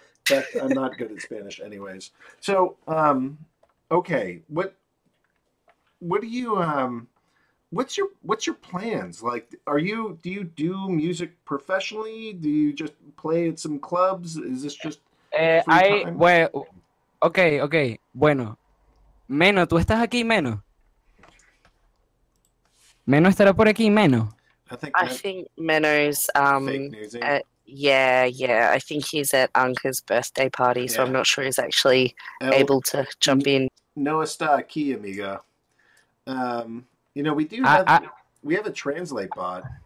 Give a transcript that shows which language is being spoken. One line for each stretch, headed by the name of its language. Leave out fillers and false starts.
English: In fact, I'm not good at Spanish, anyways. So, okay, what do you what's your plans? Like, do you do music professionally? Do you just play at some clubs? Is this just free time?
Spanish: Bueno, ok. Bueno, Meno, ¿tú estás aquí, Meno? Meno estará por aquí, Meno.
English: I think Menno's fake newsing. yeah. I think he's at Anka's birthday party, so I'm not sure he's actually able to jump in.
Spanish: No está aquí, amiga.
English: You know, we have a translate bot.